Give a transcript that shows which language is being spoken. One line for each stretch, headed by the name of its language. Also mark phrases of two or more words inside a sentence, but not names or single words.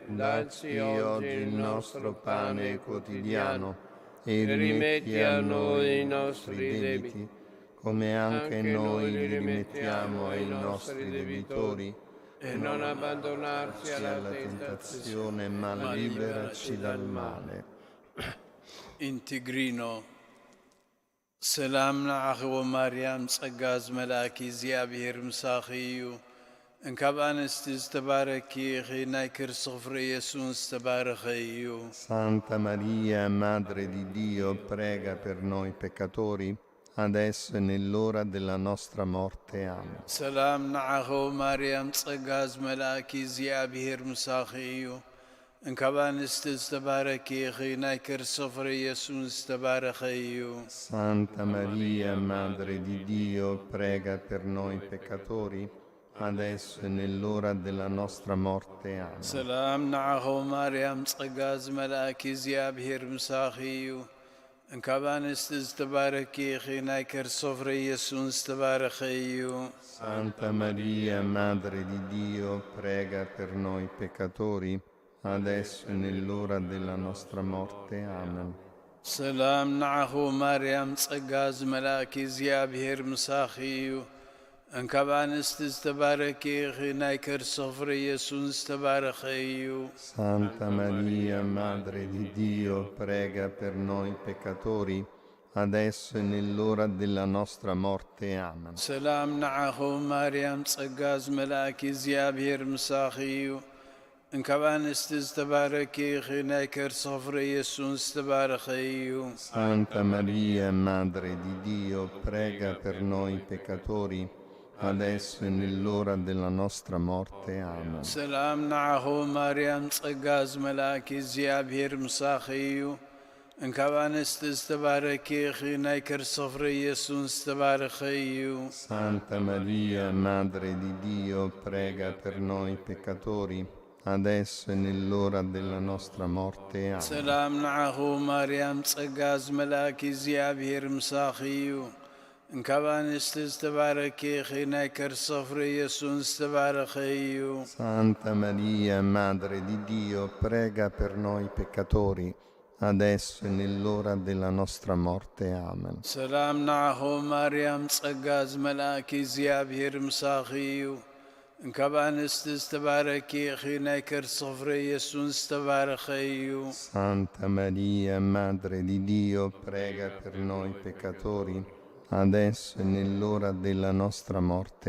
Italian: Dacci oggi il nostro pane quotidiano e rimetti a noi i nostri debiti, come anche noi li rimettiamo ai nostri debitori, e non abbandonarci alla tentazione, ma liberaci dal male.
Tigrinya: ኢንትግሪኖ ሰላም ንዓኽዎ ማርያም ጸጋ ዝመልአኪ እግዚኣብሔር ምሳኺ እዩ እንካብ ኣንስቲ ዝተባረኪ ኢኺ ናይ ክርስቶስ ፍሬ ኢየሱስ ዝተባረኸ እዩ።
Italian: Santa Maria, Madre di Dio, prega per noi peccatori, adesso e nell'ora della nostra morte. Amen.
Tigrinya: ሰላም ንዓኽዎ ማርያም ጸጋ ዝመልአኪ እግዚኣብሔር ምሳኺ እዩ እንካብ ኣንስቲ ዝተባረኪ ኢኺ ናይ ክርስቶስ ፍሬ ኢየሱስ ዝተባረኸ እዩ።
Italian: Santa Maria, Madre di Dio, prega per noi peccatori, adesso e nell'ora della nostra morte. Amen.
Tigrinya: ሰላም ንዓኽዎ ማርያም ጸጋ ዝመልአኪ እግዚኣብሔር ምሳኺ እዩ እንካብ ኣንስቲ ዝተባረኪ ኢኺ ናይ ክርስቶስ ፍሬ ኢየሱስ ዝተባረኸ እዩ።
Italian: Santa Maria, Madre di Dio, prega per noi peccatori, adesso e nell'ora della nostra morte. Amen.
Tigrinya: ሰላም ንዓኽዎ ማርያም ጸጋ ዝመልአኪ እግዚኣብሔር ምሳኺ እዩ እንካብ ኣንስቲ ዝተባረኪ ኢኺ ናይ ክርስቶስ ፍሬ ኢየሱስ ዝተባረኸ እዩ።
Italian: Santa Maria, Madre di Dio, prega per noi peccatori, adesso e nell'ora della nostra morte. Amen.
Tigrinya: ሰላም ንዓኽዎ ማርያም ጸጋ ዝመልአኪ እግዚኣብሔር ምሳኺ እዩ እንካብ ኣንስቲ ዝተባረኪ ኢኺ ናይ ክርስቶስ ፍሬ ኢየሱስ ዝተባረኸ እዩ።
Italian: Santa Maria, Madre di Dio, prega per noi peccatori, adesso e nell'ora della nostra morte. Amen.
Tigrinya: ሰላም ንዓኽዎ ማርያም ጸጋ ዝመልአኪ እግዚኣብሔር ምሳኺ እዩ እንካብ ኣንስቲ ዝተባረኪ ኢኺ ናይ ክርስቶስ ፍሬ ኢየሱስ ዝተባረኸ እዩ።
Italian: Santa Maria, Madre di Dio, prega per noi peccatori, adesso e nell'ora della nostra morte. Amen.
Tigrinya: ሰላም ንዓኽዎ ማርያም ጸጋ ዝመልአኪ እግዚኣብሔር ምሳኺ እዩ እንካብ ኣንስቲ ዝተባረኪ ኢኺ ናይ ክርስቶስ ፍሬ ኢየሱስ ዝተባረኸ እዩ።
Italian: Santa Maria, Madre di Dio, prega per noi peccatori, adesso e nell'ora della nostra morte. Amen.
Tigrinya: ሰላም ንዓኽዎ ማርያም ጸጋ ዝመልአኪ እግዚኣብሔር ምሳኺ እዩ እንካብ ኣንስቲ ዝተባረኪ ኢኺ ናይ ክርስቶስ ፍሬ ኢየሱስ ዝተባረኸ እዩ።
Italian: Santa Maria, Madre di Dio, prega per noi peccatori, adesso e nell'ora della nostra morte.